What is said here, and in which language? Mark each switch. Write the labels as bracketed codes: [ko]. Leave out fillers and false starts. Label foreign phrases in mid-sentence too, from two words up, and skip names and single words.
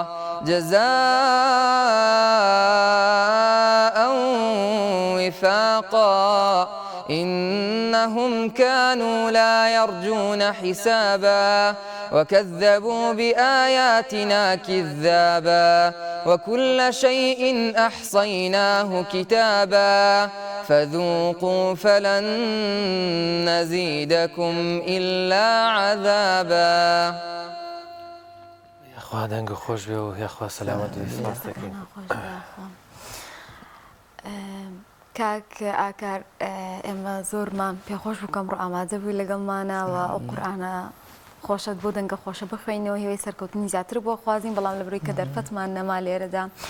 [ar] جزاء وفاقا إنهم كانوا لا يرجون حسابا وكذبوا بآياتنا كذابا وكل شيء أحصيناه كتابا فذوقوا فلن نزيدكم إلا عذابا. [ckb] یاخوا دەنگ خۆش بێ و یاخوا سەلامەت سپاس دەکەین. کاک ئاکار ئێمە زۆرمان پێخۆش بکەم ڕۆ ئامادە بووی لەگەڵمانەوە ئەو قورئانە خۆشت بۆ دەنگە خۆشە بخوێنەوە هیوای سەرکەوتنی زیاتر بۆ خوازین بەڵام لە بڕۆی کە دەرفەتمان نەما لێرەدا